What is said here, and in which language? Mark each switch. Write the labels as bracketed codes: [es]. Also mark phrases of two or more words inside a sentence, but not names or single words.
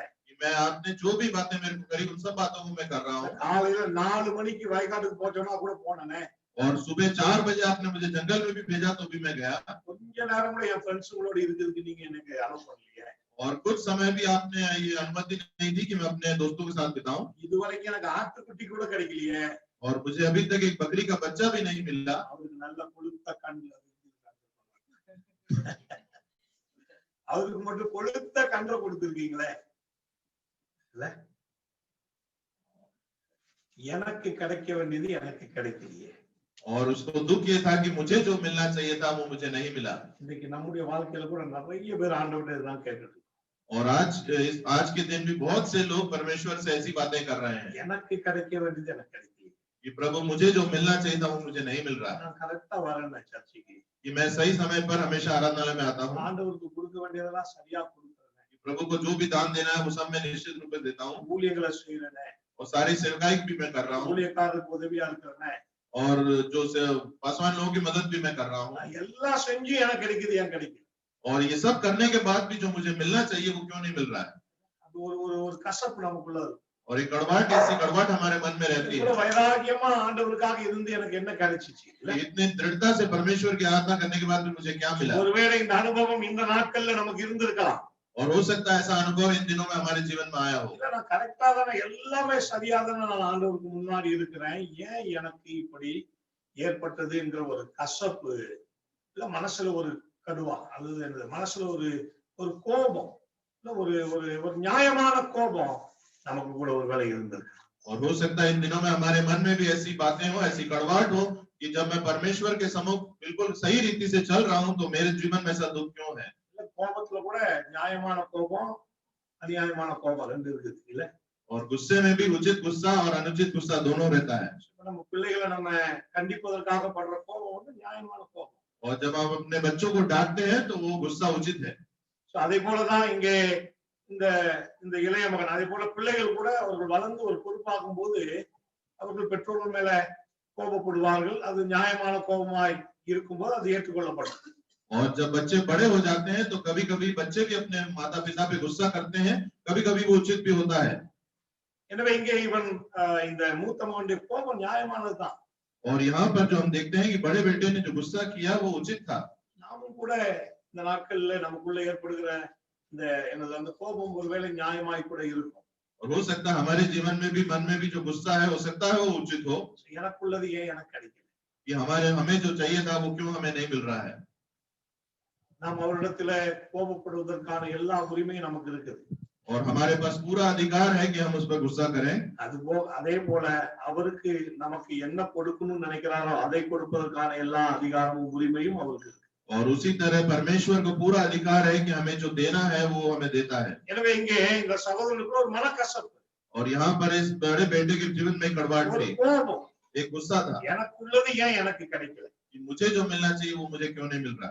[hi] मैं आपने जो भी बातें मेरे को करी उन सब बातों को मैं कर रहा हूँ। [ta] காலையில 4 மணிக்கு வயக்காட்டுக்கு போச்சோம்னா கூட போனேனே. [hi] और सुबह 4 बजे आपने मुझे जंगल में भी भेजा तो भी मैं गया। [ta] கொஞ்ச நேரம் கூட என் ஃப்ரெண்ட்ஸுங்களோட இருக்கிறதுக்கு நீங்க எனக்கு அலோவ் பண்ணலையே. [hi] और कुछ समय भी आपने ये अनुमति नहीं दी कि मैं अपने दोस्तों के साथ बिताऊं। [ta] இதுவரைக்கும் எனக்கு ஆட்டுக்குட்டி கூட கிடைக்கலையே. [hi] और मुझे अभी तक एक बकरी का बच्चा भी नहीं मिला। [ta] அவருக்கு நல்ல கொழுத்த கண், அவருக்கு மட்டும் கொழுத்த கண்ணை கொடுத்திருக்கீங்களே. எனக்கு கிடைக்க வேண்டியது எனக்கு கிடைக்கலையே. [hi] और उसको दुख ये था कि मुझे जो मिलना चाहिए था वो मुझे नहीं मिला। [ta] இன்னைக்கு நம்முடைய வாழ்க்கையில கூட நிறைய பேர் ஆண்டவர்கிட்ட இதுதான் கேட்டுட்டு. [hi] और आज के दिन भी बहुत से लोग परमेश्वर से ऐसी बातें कर रहे हैं, [ta] எனக்கு கிடைக்க வேண்டியது எனக்கு கிடைக்கலையே. [hi] कि प्रभु मुझे जो मिलना चाहिए था वो मुझे नहीं मिल रहा। [ta] நான் கரெக்டா வரேன் சர்ச்சுக்கு, [hi] कि मैं सही समय पर हमेशा आराधनालय में आता हूँ, [ta] ஆண்டவருக்கு கொடுக்க வேண்டியதெல்லாம் சரியா கொடுக்குறேன், [hi] प्रभु को जो भी दान देना है वो सब मैं निश्चित रूप से देता हूँ, [ta] ஊழியங்களை செய்யறேன், [hi] और सारी सेवकाई भी मैं कर रहा हूँ, [ta] ஊழியக்காரருக்கு உதவியா இருக்கிறேன், [hi] और जो पासवान लोगों की मदद भी मैं कर रहा हूँ। [ta] எல்லாம் செஞ்சு எனக்கு கிடைக்குது ஏன் கிடைக்குது? [hi] और ये सब करने के बाद भी जो मुझे मिलना चाहिए वो क्यों नहीं मिल रहा है? [ta] அது ஒரு கசப்பு நமக்குள்ள இருக்கு. [hi] और एक कड़वाहट, ऐसी कड़वाहट हमारे मन में रहती है। [ta] இவ்வளவு வைராகியமா ஆண்டவருக்காக இருந்து எனக்கு என்ன கிடைச்சிச்சு? [hi] इतने दृढ़ता से परमेश्वर की आराधना करने के बाद भी मुझे क्या मिला? [ta] ஒருவேளை இந்த அனுபவம் இந்த நாட்கள்ல நமக்கு இருந்திருக்கலாம். [hi] और हो सकता है ऐसा अनुभव इन दिनों में हमारे जीवन में आया हो। [ta] இல்ல நான் கரெக்டா தானே எல்லாமே சரியா தானே நான் ஆண்டவருக்கு முன்னாடி இருக்கிறேன், ஏன் எனக்கு இப்படி ஏற்பட்டது என்கிற ஒரு கசப்பு, இல்ல மனசுல ஒரு கடுவா, அல்லது மனசுல ஒரு கோபம், இல்ல ஒரு நியாயமான கோபம் நமக்கு கூட ஒரு வேலை இருந்தது. [hi] और हो सकता है इन दिनों में हमारे मन में भी ऐसी बातें हो, ऐसी कड़वाहट हो कि जब मैं परमेश्वर के सम्मुख बिल्कुल सही रीति से चल रहा हूँ तो मेरे जीवन में ऐसा दुख क्यों है? [ta] கோபத்துல கூட நியாயமான கோபம், அநியாயமான கோபம் ரெண்டு இருக்குது இல்ல. [hi] और गुस्से में भी उचित गुस्सा और अनुचित गुस्सा दोनों रहता है। [ta] நம்ம பிள்ளைகளை நம்ம கண்டிப்பதற்காக படுற கோபம் வந்து நியாயமான கோபம். [hi] और जब आप अपने बच्चों को डांटते हैं तो वो गुस्सा उचित है। [ta] அதே போலதான் இங்கே இந்த இளைய மகன், அதே போல பிள்ளைகள் கூட அவர்கள் வளர்ந்து ஒரு பொறுப்பாகும் போது அவர்கள் பெற்றோர்கள் மேல கோபப்படுவார்கள். அது நியாயமான கோபமாய் இருக்கும்போது அது ஏற்றுக்கொள்ளப்படும். [hi] और जब बच्चे बड़े हो जाते हैं तो कभी कभी बच्चे भी अपने माता पिता पे गुस्सा करते हैं, कभी कभी वो उचित भी होता है। [ta] எனவே இங்கே இவன் இந்த மூத்த மகனுடைய கோபம் நியாயமானதுதான். [hi] और यहाँ पर जो हम देखते हैं कि बड़े बेटे ने जो गुस्सा किया वो उचित था। [ta] நாமும் கூட இந்த நாட்கள்ல நமக்குள்ள ஏற்படுகிற அந்த கோபம் ஒருவேளை நியாயமாய் கூட இருக்கும். [hi] और हो सकता है हमारे जीवन में भी मन में भी जो गुस्सा है हो सकता है वो उचित हो [ta] எனக்குள்ளது ஏன் எனக்கு கிடைக்கல, [hi] कि हमारे हमें जो चाहिए था वो क्यों हमें नहीं मिल रहा है। [ta] நாம் அவரிடத்துல கோபப்படுவதற்கான எல்லா உரிமையும் நமக்கு இருக்குது. [hi] और हमारे पास पूरा अधिकार है कि हम उस पर गुस्सा करें। [ta] அதே போல அவருக்கு நமக்கு என்ன கொடுக்கணும்னு நினைக்கிறாரோ அதை கொடுப்பதற்கான எல்லா அதிகாரமும் உரிமையும் அவருக்கு இருக்கு. [hi] और उसी तरह परमेश्वर को पूरा अधिकार है कि हमें जो देना है वो हमें देता है। [ta] எனவே இங்கே இந்த சகோதரனுக்கு ஒரு மனக்கசப்பு, [hi] और यहाँ पर इस बड़े बेटे के जीवन में कड़वाहट [ta] ஒரு [hi] थी, [ta] கோபம், [hi] एक गुस्सा था [ta] எனக்குள்ளது ஏன் எனக்கு கிடைக்கல, [hi] कि मुझे जो मिलना चाहिए वो मुझे क्यों नहीं मिल रहा।